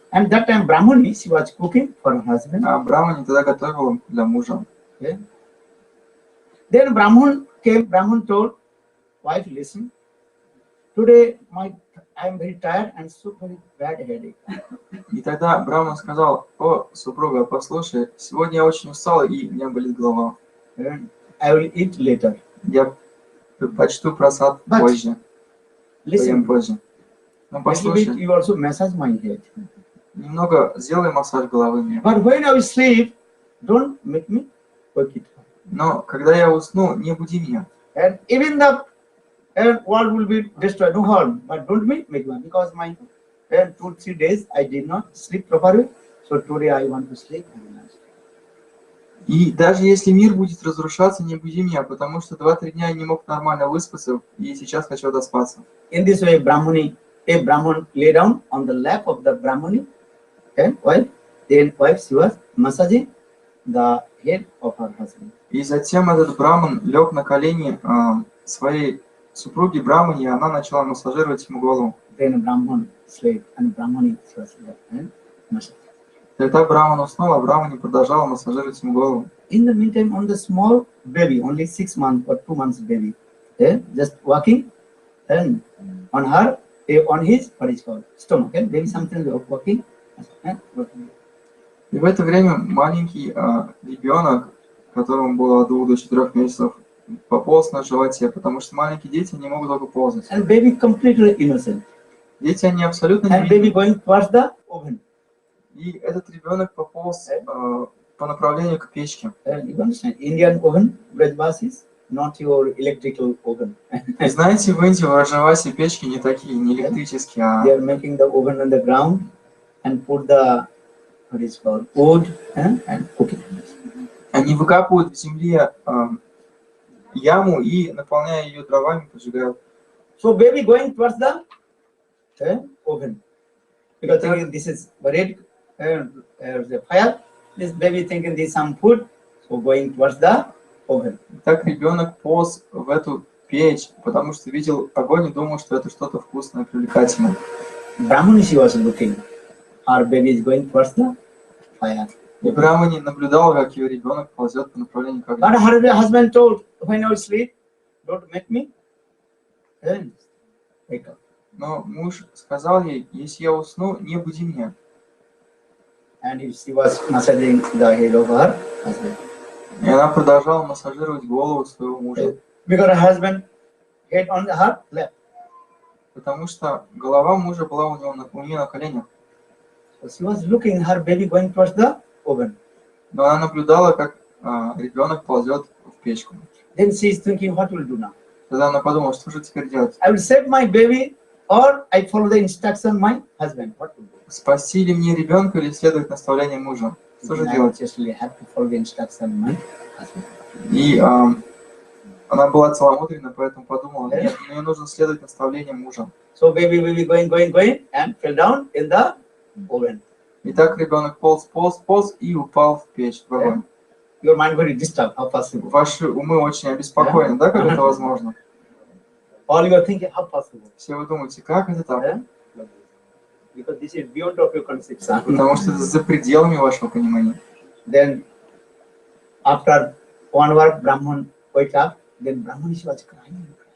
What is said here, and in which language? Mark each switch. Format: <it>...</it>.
<en>And that time Brahmani, she was cooking for her husband.</en> <ru>а Брамани тогда готовил для мужа.</ru> <en>Okay. Then Brahman came, Brahman told, wife, listen, today I am very tired and so very bad headache.</en> <ru>И тогда Браман сказал: о, супруга, послушай, сегодня я очень устал и у меня болит голова.</ru> <en>I will eat later.</en> <ru>Я почту просад позже. Поем</ru> <en>Listen,</en> <ru>позже. Но</ru> <en>little bit</en> <ru>послушай,</ru> <en>you also massage my head.</en> <ru>немного сделай массаж головы мне.</ru> <en>But when I sleep, don't make me wake it.</en> <ru>Но когда я усну, не буди меня.</ru> <en>And even the world will be destroyed, no harm. But don't make me, because my 2-3 days I did not sleep properly. So today I want to sleep.</en> <ru>И даже если мир будет разрушаться, не буди меня, потому что 2-3 дня я не мог нормально выспаться, и сейчас хочу отоспаться.</ru> <en>In this way, a Brahman lay down on the lap of the Brahmani, and wife, then wife, she was massaging the head of her husband.</en> <ru>И затем этот браман лег на колени своей супруги Брамани, и она начала массажировать ему голову.</ru> <en>Then Brahman slept and Brahmani was massaged.</en> <ru>Когда Браман уснул, а Брамани продолжала массажировать ему голову.</ru> <en>In the meantime, on the small baby, only 6 months or 2 months baby, just walking, and on her, on his, what is called, stomach, baby something walking.</en> <ru>И в это время маленький ребенок, которому было от 2 до 4 месяцев, пополз на животе, потому что маленькие дети не могут только ползать.</ru> <en>And baby completely innocent.</en> <ru>Дети, они абсолютно</ru> <en>And baby</en> <ru>невинны.</ru> <en>going towards the oven.</en> <ru>И этот ребенок пополз по направлению к печке.</ru> <en>And you understand, Indian oven, Brajvasis, not your electrical oven.</en> <ru>И знаете, в Индии в Раджавасе печки не такие, не электрические, а</ru> <en>They are making the oven on the ground and put the, what is called, wood and cook it.</en> <ru>они выкапывают в земле яму и, наполняя ее дровами, поджигают.</ru> <en>So baby going towards the oven. Because thinking this is red, the fire. This baby thinking this is some food, so going towards the oven.</en> <ru>Так ребенок полз в эту печь, потому что видел огонь и думал, что это что-то вкусное, привлекательное.</ru> <en>Brahmani, she was looking. Our baby is going towards the fire.</en> <ru>И Брамани наблюдал, как ее ребенок ползет по направлению к огню.</ru> <en>But her husband told, when you sleep, don't make me wake up.</en> <ru>Но муж сказал ей, если я усну, не буди меня.</ru> <en>And she was massaging the head of her husband.</en> <ru>И она продолжала массажировать голову своего мужа.</ru> <en>Because her husband head on her lap.</en> <ru>Потому что голова мужа была у нее на коленях.</ru> <en>So she was looking her baby going towards the oven.</en> <ru>Но она наблюдала, как ребенок ползет в печку.</ru> <en>Then she is thinking, what will do now?</en> <ru>Тогда она подумала, что же теперь делать?</ru> <en>I will save my baby or I follow the instruction of my husband. What will do?</en> <ru>Спасти ли мне ребенка или следовать наставлениям мужа? Что же делать?</ru> <en>Just have to follow the instruction of my husband.</en> <ru>И она была целомудренна, поэтому подумала, нет, мне нужно следовать наставлениям мужа.</ru> <en>So baby going and fell down in the oven.</en> <ru>И так ребенок полз и упал в печь, в огонь.</ru> <en>Your mind very disturbed. How possible?</en> <ru>Ваши умы очень обеспокоены, да, как это возможно?</ru> <en>All you are thinking, how possible?</en> <ru>Все вы думаете, как это так?</ru> <en>Because this is beyond of your conception.</en> <ru>Потому что это за пределами вашего понимания.</ru> <en>Then, after 1 hour, Brahman wake up. Then Brahman was crying.</en>